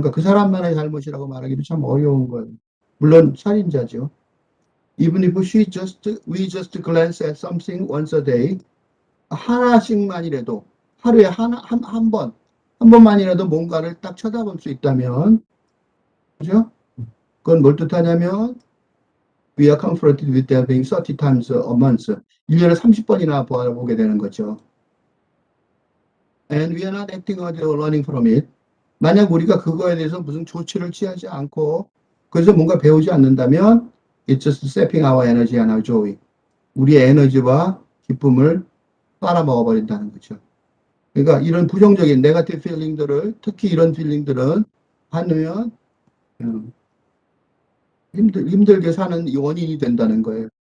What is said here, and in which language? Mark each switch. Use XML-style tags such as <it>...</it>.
<ko>그러니까 그 사람만의 잘못이라고 말하기도 참 어려운 거예요. 물론 살인자죠.</ko> <en>Even if we just glance at something once a day,</en> <ko>하나씩만이라도 하루에 한 번만이라도 뭔가를 딱 쳐다볼 수 있다면, 그죠? 그건 뭘 뜻하냐면</ko> <en>we are confronted with that being 30 times a month.</en> <ko>1년에 30번이나 보게 되는 거죠.</ko> <en>And we are not acting or learning from it.</en> <ko>만약 우리가 그거에 대해서 무슨 조치를 취하지 않고 그래서 뭔가 배우지 않는다면</ko> <en>it's just sapping our energy and our joy.</en> <ko>우리의 에너지와 기쁨을 빨아먹어버린다는 거죠. 그러니까 이런 부정적인 네거티브 필링들을 특히 이런 필링들은 하면 힘들게 사는 원인이 된다는 거예요.</ko>